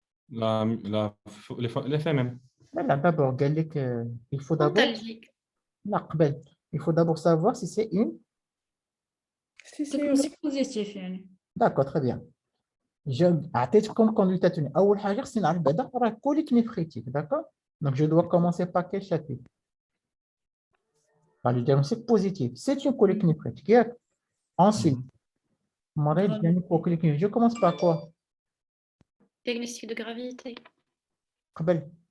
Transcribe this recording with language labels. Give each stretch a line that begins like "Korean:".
French: L'FMM. Là, d'abord, il faut d'abord. Antalgique. Là, il faut d'abord savoir si c'est une. C'est positif
Arabic: يعني.
French: D'accord, très bien.
Arabic: أعطيتكم
French: conduite à tenir.
Arabic: أول حاجة خصني نعرف بعدا راه colique néphritique, d'accord?
French: Donc je dois commencer par quel chapitre? Par le diagnostic positif. C'est une colique néphritique.
Arabic: ياك؟
French: Ensuite, je commence par quoi? Diagnostic de gravité.
Arabic: قبل.